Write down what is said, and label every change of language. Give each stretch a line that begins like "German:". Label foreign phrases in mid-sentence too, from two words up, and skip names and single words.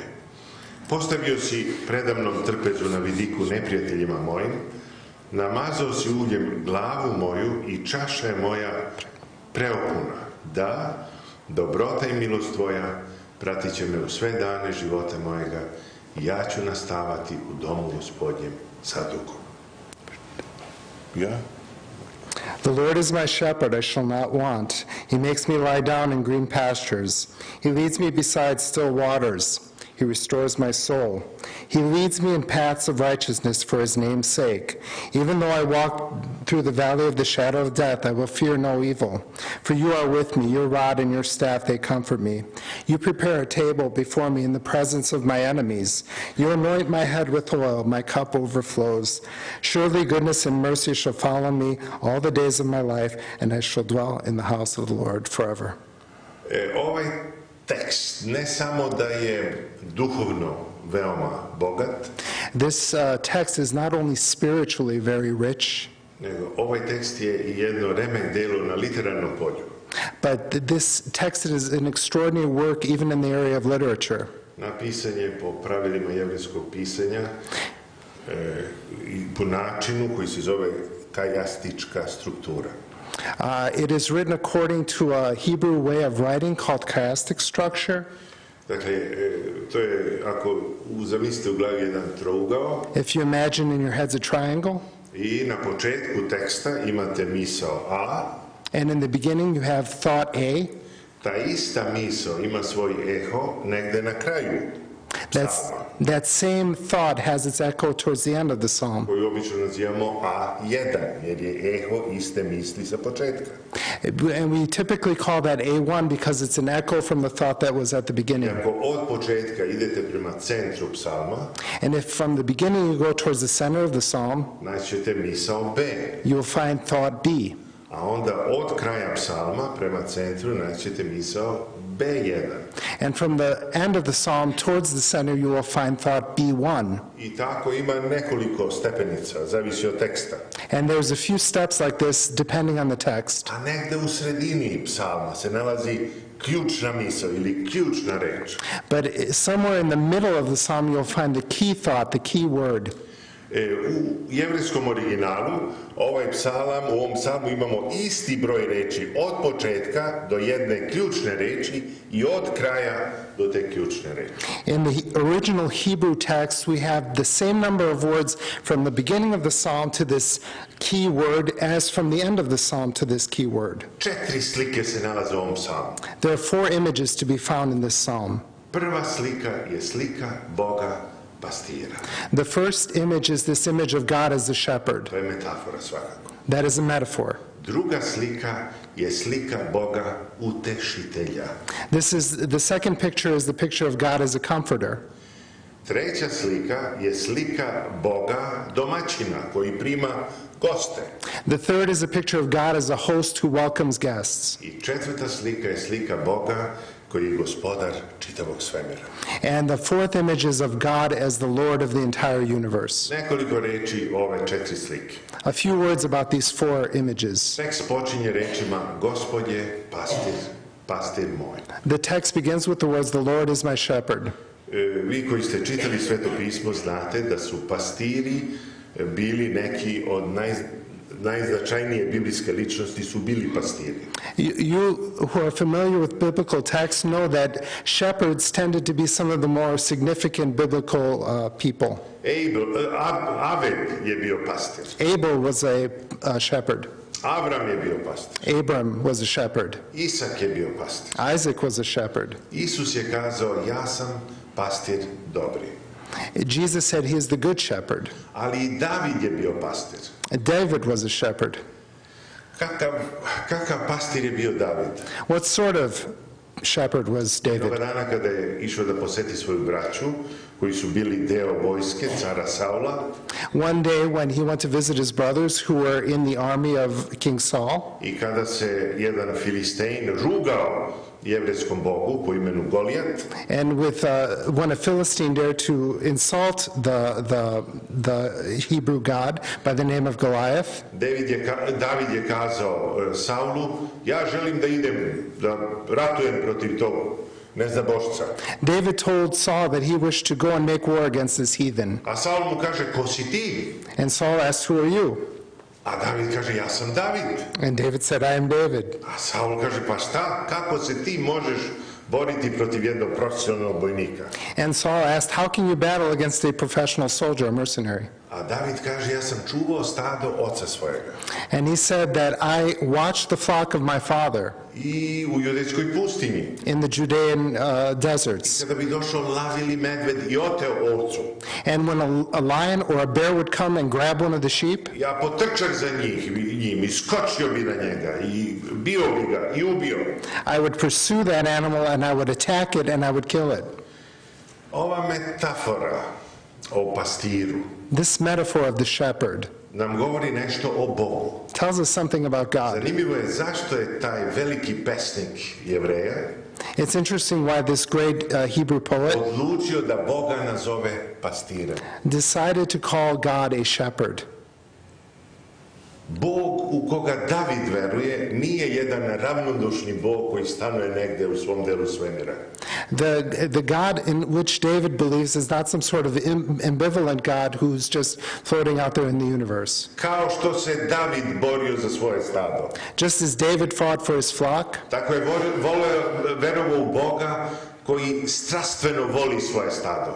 Serbian: Postavio si predamnom trpezu na vidiku neprijateljima mojim, namazao si uljem glavu moju i čaša je moja preopuna. Da, dobrota i milost tvoja pratit će me u sve dane života mojega i ja ću nastavati u domu Gospodnjem sa dugom. Ja?
English: The Lord is my shepherd, I shall not want. He makes me lie down in green pastures. He leads me beside still waters. He restores my soul. He leads me in paths of righteousness for his name's sake. Even though I walk through the valley of the shadow of death, I will fear no evil. For you are with me, your rod and your staff, they comfort me. You prepare a table before me in the presence of my enemies. You anoint my head with oil, my cup overflows. Surely goodness and mercy shall follow me all the days of my life, and I shall dwell in the house of the Lord forever.
Serbian: Ovaj tekst ne samo da je duhovno veoma bogat,
English: This text is not only spiritually very rich,
Serbian: nego ovaj tekst je i jedno remek delo na literarnom polju.
English: but this text is an extraordinary work even in the area of literature.
Serbian: Napisan je po pravilima jevrejskog pisanja i po načinu koji se zove kajastička struktura.
English: It is written according to a Hebrew way of writing called chiastic structure.
Serbian: Dakle, to je, ako zamislite u glavi jedan trougao
English: If you imagine in your head's a triangle,
Serbian: i na početku teksta imate misao A,
English: and in the beginning you have thought A,
Serbian: ta ista misao ima svoj eho negde na kraju
English: that same thought has its echo towards the end of the psalm.
Serbian: koju obično nazivamo A1, jer je eho iste misli sa početka.
English: And we typically call that A1 because it's an echo from the thought that was at the
Serbian: I
English: beginning.
Serbian: ako od početka idete prema centru psalma,
English: And if from the beginning you go towards the center of the psalm,
Serbian: naćete misao B.
English: you will find thought B.
Serbian: A onda od kraja psalma prema centru naćete misao B1.
English: And from the end of the psalm towards the center, you will find thought B1.
Serbian: I tako ima nekoliko stepenica, zavisi od teksta.
English: And there's a few steps like this depending on the text.
Serbian: A negde u sredini psalma se nalazi ključna misao ili ključna reč.
English: But somewhere in the middle of the psalm, you'll find the key thought, the key word.
Serbian: U jevrejskom originalu u ovom psalmu imamo isti broj reči od početka do jedne ključne reči i od kraja do te ključne reči.
English: In the original Hebrew text, we have the same number of words from the beginning of the psalm to this key word as from the end of the psalm to this key word.
Serbian: 4 slike se nalaze u ovom psalmu.
English: There are 4 images to be found in this psalm.
Serbian: Prva slika je slika Boga pastira.
English: The first image is this image of God as the shepherd.
Serbian: To je metafora svakako.
English: That is a metaphor.
Serbian: Druga slika je slika Boga utešitelja.
English: The second picture is the picture of God as a comforter.
Serbian: Treća slika je slika Boga domaćina koji prima goste.
English: The third is a picture of God as a host who welcomes guests.
Serbian: I četvrta slika je slika Boga koji je gospodar čitavog svemira.
English: And the fourth image is of God as the Lord of the entire universe.
Serbian: Nekoliko reči o ove 4 slike.
English: A few words about these 4 images.
Serbian: Tekst počinje rečima Gospod je pastir moj.
English: The text begins with the words, "The Lord is my shepherd."
Serbian: Vi koji ste čitali Sveto pismo znate da su pastiri bili neki od najznačajnije biblijske ličnosti su bili pastiri.
English: You who are familiar with biblical texts know that shepherds tended to be some of the more significant biblical people.
Serbian: Aved je bio pastir.
English: Abel was a shepherd.
Serbian: Avram je bio pastir.
English: Abram was a shepherd.
Serbian: Isak je bio pastir.
English: Isaac was a shepherd.
Serbian: Isus je kazao, ja sam pastir dobri.
English: Jesus said he is the good shepherd.
Serbian: Ali i David je bio pastir.
English: David was a shepherd.
Serbian: Kakav pastir je bio David?
English: What sort of shepherd was David?
Serbian: Jednoga dana kada je išao da poseti svoju braću, koji su bili deo vojske cara Saula.
English: One day when he went to visit his brothers who were in the army of King Saul.
Serbian: I kada se jedan Filistein rugao jevrejskom bogu po imenu Golijat.
English: And when a Philistine dared to insult the Hebrew God by the name of Goliath.
Serbian: David je kazao Saulu, ja želim da idem da ratujem protiv tog neznabošca.
English: David told Saul that he wished to go and make war against this heathen.
Serbian: A Saul mu kaže, ko si ti?
English: And Saul asked, who are you?
Serbian: A David kaže, ja sam David.
English: And David said, I am David.
Serbian: A Saul kaže, pa šta, kako se ti možeš boriti protiv jednog profesionalnog bojnika?
English: And Saul asked, how can you battle against a professional soldier, a mercenary?
Serbian: A David kaže, ja sam čuvao stado oca svojega.
English: And he said that I watched the flock of my father
Serbian: I u judejskoj pustinji.
English: in the Judean deserts.
Serbian: Kada bi došao lav ili medved i oteo ovcu,
English: And when a lion or a bear would come and grab one of the sheep,
Serbian: ja potrčak za njim i skočio bi na njega i bio bi ga i ubio.
English: I would pursue that animal and I would attack it and I would kill it.
Serbian: Ova metafora o pastiru
English: This metaphor of the shepherd
Serbian: nam govori nešto o Bogu.
English: tells us something about God.
Serbian: Zanimljivo je zašto je taj veliki pesnik Jevreja
English: It's interesting why this great Hebrew poet
Serbian: odlučio da Boga nazove pastirem.
English: decided to call God a shepherd.
Serbian: Bog u koga David veruje nije jedan ravnodušni Bog koji stanuje negde u svom delu svemira.
English: The God in which David believes is not some sort of ambivalent God who's just floating out there in the universe.
Serbian: Kao što se David borio za svoje stado,
English: Just as David fought for his flock,
Serbian: tako je verovao u Boga koji strastveno voli svoje stado.